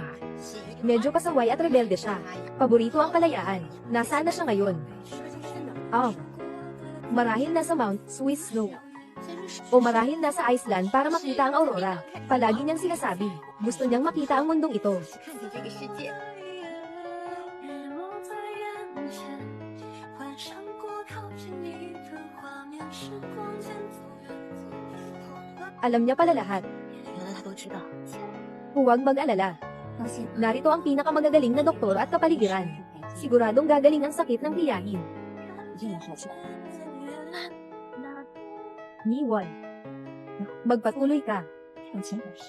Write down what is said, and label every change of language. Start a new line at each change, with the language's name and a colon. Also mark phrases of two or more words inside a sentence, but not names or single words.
Filipino: Medyo pasaway at rebelde siya. Paborito ang kalayaan. Nasaan na siya ngayon? Oh. Marahil nasa Mount Swiss Snow. O marahil nasa Iceland para makita ang aurora. Palagi niyang sinasabi, gusto niyang makita ang mundong ito.
Chinese: 看见这个世界。日落在眼前，幻想过靠近你的画面，时光间走远走远。
Filipino: Alam niya pala lahat.
Chinese: 原来他都知道。
Filipino: Huwag mag-alala.
Chinese: 放心，
Filipino: Narito ang pinakamagagaling na doktor at kapaligiran. Siguradong gagaling ang sakit ng tiyahin.
Chinese: 一定要好起来。
Filipino: Yiwan. Magpatuloy ka.
Chinese: 往前走。